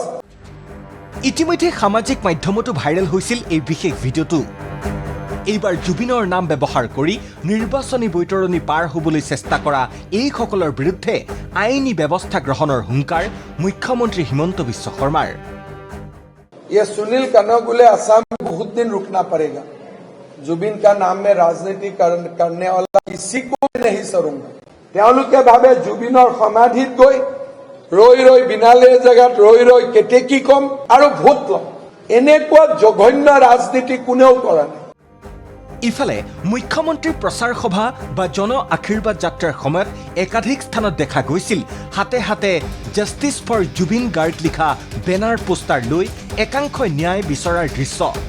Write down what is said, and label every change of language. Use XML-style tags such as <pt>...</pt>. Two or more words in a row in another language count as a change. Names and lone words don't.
<as>ইতিমধ্যে সামাজিক মাধ্যমতো ভাইৰেল হৈছিল এই বিশেষ ভিডিঅ'টো। এইবাৰ জুবিনৰ নাম ব্যৱহাৰ কৰি নিৰ্বাচনী বৈতৰণি পাৰ হ'বলৈ চেষ্টা কৰা এইসকলৰ বিৰুদ্ধে আইনী ব্যৱস্থা গ্ৰহণৰ হুংকাৰ মুখ্যমন্ত্ৰী হিমন্ত বিশ্ব শৰ্মাৰ।</as> <hi>ये सुनील कनगुले असम में बहुत दिन रुकना पड़ेगा। जुबिन का नाम में राजनीति करने वाला किसी को नहीं सरूंगा।</hi> <as>তেওঁলোকে ভাবে জুবিনৰ সমাধিত গৈ ৰৈ ৰৈ বিনালে জেগাত ৰৈ ৰৈ কেতেকী কম আৰু ভোট লম, এনেকুৱা জঘন্য ৰাজনীতি কোনেও কৰা নাই। ইফালে মুখ্যমন্ত্ৰীৰ প্ৰচাৰ সভা বা জন আশীৰ্বাদ যাত্ৰাৰ সময়ত একাধিক স্থানত দেখা গৈছিল হাতে হাতে</as> <en>Justice for Zubeen Garg</en> <as>লিখা</as> <en>banner poster</en> <as>লৈ একাংশই ন্যায় বিচৰাৰ দৃশ্য।</as>